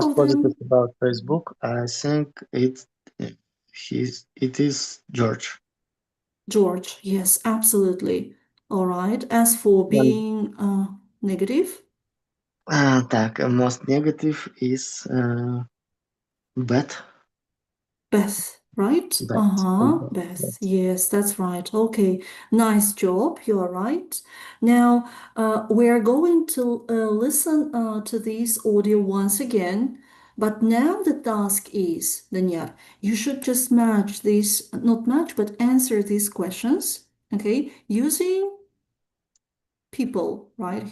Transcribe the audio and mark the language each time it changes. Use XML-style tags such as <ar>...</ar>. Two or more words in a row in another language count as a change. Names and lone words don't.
<en>most of positive them? about Facebook? I think it is George. George. Yes, absolutely. All right. As for And being negative? так, most negative is Beth. Beth, right? Beth. Beth. Beth. Yes, that's right. Okay, nice job. You are right. Now, we are going to listen to this audio once again. But now the task is, Danya, you should just match these, not match, but answer these questions, okay, using people, right?</en>